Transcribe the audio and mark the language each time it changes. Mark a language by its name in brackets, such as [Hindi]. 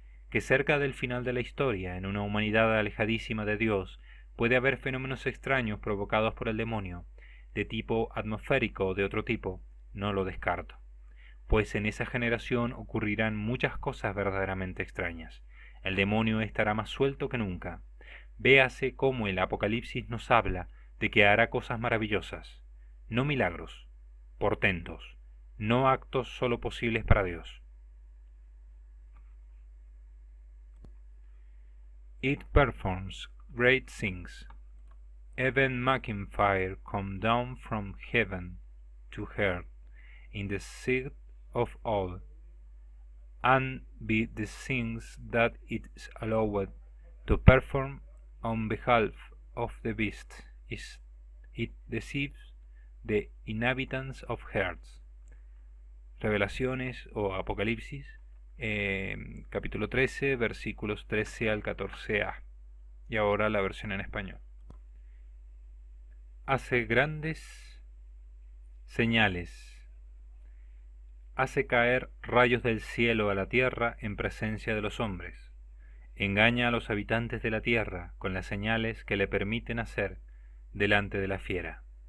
[Spanish] Que cerca del final de la historia, en una humanidad alejadísima de Dios, puede haber fenómenos extraños provocados por el demonio, de tipo atmosférico o de otro tipo, no lo descarto, pues en esa generación ocurrirán muchas cosas verdaderamente extrañas. El demonio estará más suelto que nunca. Véase cómo el Apocalipsis nos habla de que hará cosas maravillosas, no milagros, portentos, no actos solo posibles para Dios. [English] It performs great things. Even making fire come down from heaven to earth in the sight of all, and be the things that it is allowed to perform on behalf of the beast, it deceives the inhabitants of earth. [Spanish] Revelaciones o Apocalipsis, capítulo 13, versículos 13 al 14a. Y ahora la versión en español. Hace grandes señales, hace caer rayos del cielo a la tierra en presencia de los hombres, engaña a los habitantes de la tierra con las señales que le permiten hacer delante de la fiera.